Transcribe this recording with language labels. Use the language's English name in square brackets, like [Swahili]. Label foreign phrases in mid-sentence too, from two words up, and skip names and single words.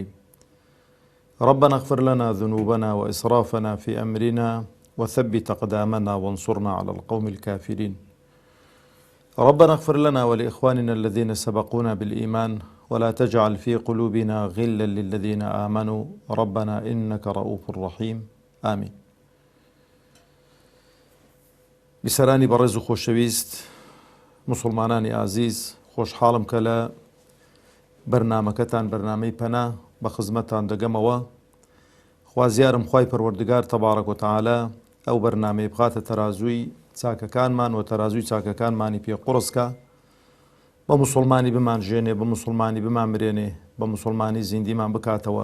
[Arabic] ربنا اغفر لنا ذنوبنا وإسرافنا في أمرنا وثبت أقدامنا وانصرنا على القوم الكافرين. ربنا اغفر لنا ولإخواننا الذين سبقونا بالإيمان ولا تجعل في قلوبنا غلا للذين آمنوا ربنا إنك رؤوف رحيم آمين. [Central Kurdish] بسرانی بەڕێز و خۆشەویست مسلمانانی ئازیز، خۆشحاڵم کە لە بەرنامەکەتان بەرنامەی پەنا بە خزمەتتان دەگەمەوە. خوازیارم خوای پەروەردگار [Arabic] تەبارەک و تەعالە [Central Kurdish] ئەو بەرنامەی بخاتە تەرازووی چاکەکانمان و تەرازووی چاکەکانمانی پێ قوڕسکە، بە مسلمانی بمانژێنێ، بە مسلمانی بمانمرێنێ، بە مسلمانی زیندیمان بکاتەوە.